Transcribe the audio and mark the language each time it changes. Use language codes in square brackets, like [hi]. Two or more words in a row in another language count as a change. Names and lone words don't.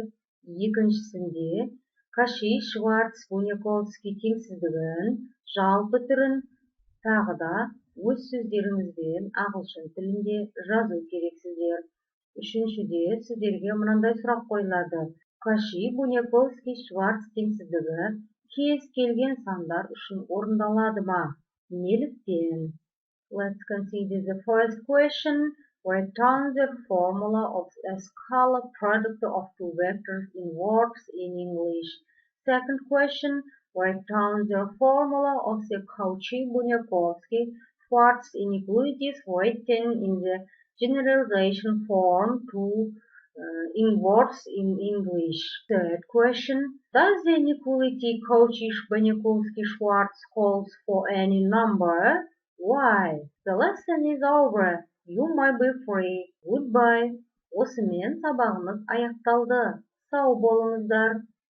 [kk] Екіншісінде Каши-Шварц-Буньяковский теңсіздігін жалпы түрін тағы да өз сөздеріңізбен ағылшын тілінде жазу керексіздер. Үшіншіде сіздерге мынандай сұрақ қойылады. Каши-Буньяковсky-Schwarz теңсіздігі кез келген сандар үшін орындалады ма? Неліктен? [en] Let's consider the first question. Write down the formula of a scalar product of two vectors in words in English. Second question, write down the formula of the Cauchy-Bunyakovsky-Schwarz inequalities written in the generalization form in words in English. Third question, does the inequality Cauchy-Bunyakovsky-Schwarz calls for any number? Why? The lesson is over. You might be free. Goodbye. [kk] Осымен сабағымыз аяқталды. Сау болыңыздар.